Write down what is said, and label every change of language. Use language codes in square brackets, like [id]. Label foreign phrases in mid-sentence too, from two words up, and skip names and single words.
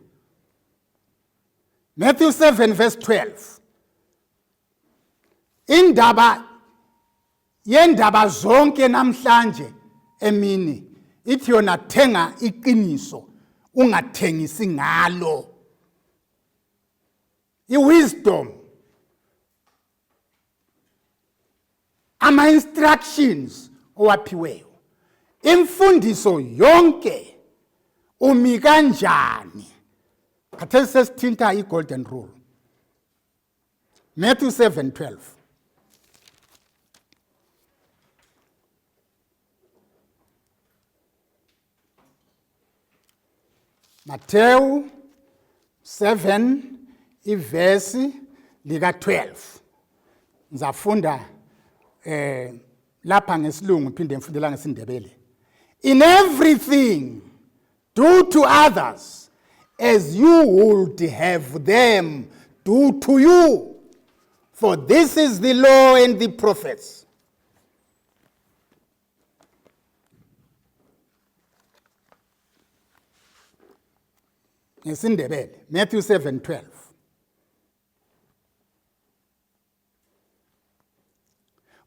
[nd] Matthew 7:12. Yendaba zonke namhlanje emini ithi yona thenga iqiniso ungathengisi ngalo. Wisdom, ama instructions owaphiweyo, imfundiso yonke umi kanjani? Khathesi sesithinta i- [en] golden rule. [nd] Matthew 7:12. Matthew 7 ivesi lika 12. Ngizafunda lapha ngesilungu phinde ngifundela ngesindebele. [en] In everything do to others as you would have them do to you, for this is the law and the prophets. [nd] Ngesindebele Matthew 7:12.